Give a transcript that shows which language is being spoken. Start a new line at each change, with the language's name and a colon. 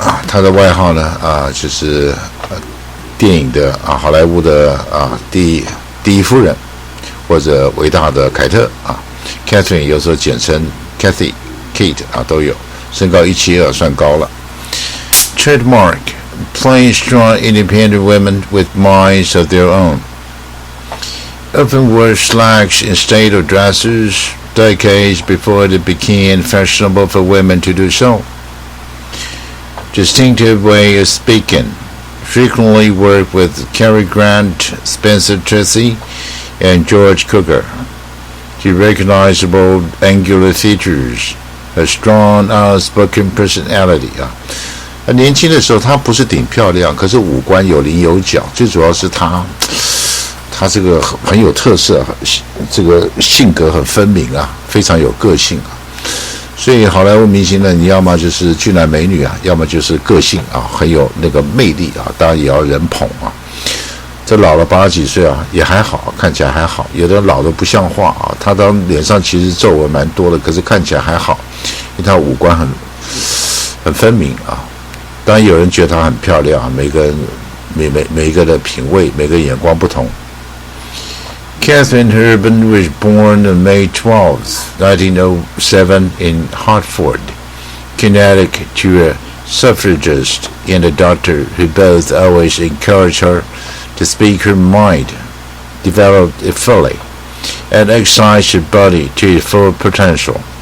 Chinese: 他的外号呢就是电影的好莱坞的第一夫人，或者伟大的凯特Catherine 有时候简称 Kathy Kate 都有，身高172算高了。
English: Trademark plain, strong, independent women with minds of their own. Often wore slacks instead of dresses, decades before it became fashionable for women to do so. Distinctive way of speaking. Frequently worked with Cary Grant, Spencer Tracy, and George Cukor. The recognizable angular features. A strong, outspoken personality
Chinese: 年轻的时候他不是顶漂亮，可是五官有棱有角，最主要是他这个很有特色，这个性格很分明非常有个性所以好莱坞明星呢，你要么就是俊男美女要么就是个性很有那个魅力当然也要人捧这老了80几岁也还好，看起来还好。有的人老的不像话他的脸上其实皱纹蛮多的，可是看起来还好，因为他五官很分明当然有人觉得她很漂亮每个人的品味，每个眼光不同。
English: Catherine Herban was born on May 12, 1907 in Hartford, Connecticut, to a suffragist and a doctor who both always encouraged her to speak her mind, develop it fully, and exercise her body to its full potential.